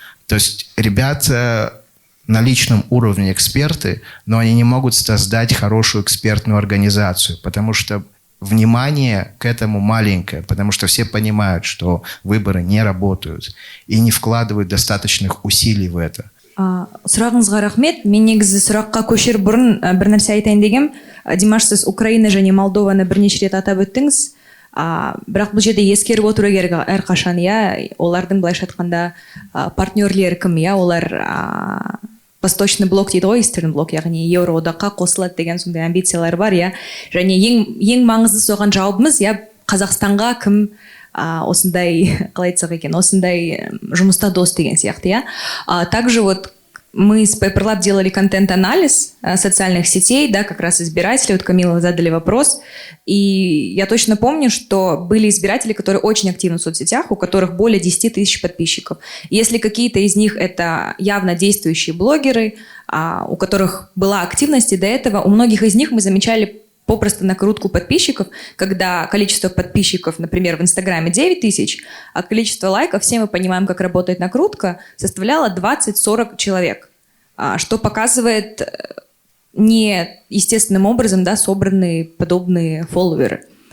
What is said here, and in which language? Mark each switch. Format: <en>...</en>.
<ru>То есть ребята на личном уровне эксперты, но они не могут создать хорошую экспертную организацию, потому что внимание к этому маленькое, потому что все понимают, что выборы не работают и не вкладывают достаточных усилий в это.</ru> <kk>Сұрағыңызға рахмет. Мен негізі сұраққа көшер бұрын бір нәрсе айтайын дегем. Димаш, сіз Украина және Молдованы бірнеше рет атап өттіңіз. Бірақ бұл жерде ескеріп отыру керек әрқашан, иә, олардың былайша айтқанда партнерлері кім, иә, олар</kk> <ru>Восточный блок</ru> <kk>дейді ғой, Eastern блок, яғни Еуроодаққа қосылады деген сондай амбициялар бар, иә. Және ең маңызды соған жауабымыз, иә, Қазақстанға кім осындай, қалай айтсақ екен, осындай жұмыста дос деген сияқты, иә.</kk> <ru>Также вот мы с Paper Lab делали контент-анализ социальных сетей, да, как раз избирателей. Вот Камила, вы задали вопрос. И я точно помню, что были избиратели, которые очень активны в соцсетях, у которых более 10 тысяч подписчиков. И если какие-то из них это явно действующие блогеры, у которых была активность и до этого, у многих из них мы замечали попросту накрутку подписчиков, когда количество подписчиков, например, в Инстаграме 9 тысяч, а количество лайков, все мы понимаем, как работает накрутка, составляло 20-40 человек, что показывает не естественным образом, да, собранные подобные фолловеры.</ru>